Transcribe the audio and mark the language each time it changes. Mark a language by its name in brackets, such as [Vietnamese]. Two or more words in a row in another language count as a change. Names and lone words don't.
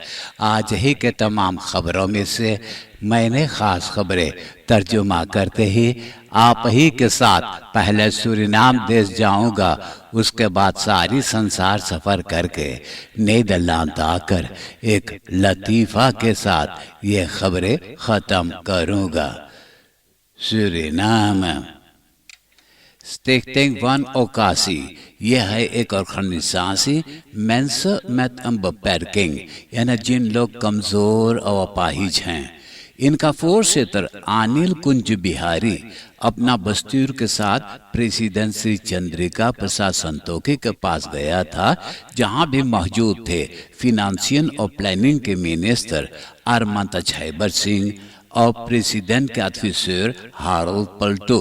[Caribbean Hindustani] आज ही के तमाम खबरों में से मैंने ख़ास खबरें तर्जुमा करते ही आप ही के साथ पहले सूरीनाम देश जाऊंगा, उसके बाद सारी संसार सफ़र करके नीदरलैंड आकर एक लतीफ़ा के साथ ये खबरें ख़त्म करूंगा। सूरीनाम Stichting van Occasie, यह है एक ऑर्गेनाइजेशन [Dutch] mensen met een beperking, [Caribbean Hindustani] यानी जिन लोग कमज़ोर और अपाहिज हैं। इनका फोरसेटर अनिल कुंज बिहारी अपना बस्तूर के साथ प्रेसिडेंट श्री चंद्रिका प्रसाद संतोखी के पास गया था, जहां भी मौजूद थे फिनेंशियल और प्लानिंग के मिनिस्टर अरमांता छाइबर सिंह और प्रेसिडेंट के ऑफिसर हारोल्ड पल्टो।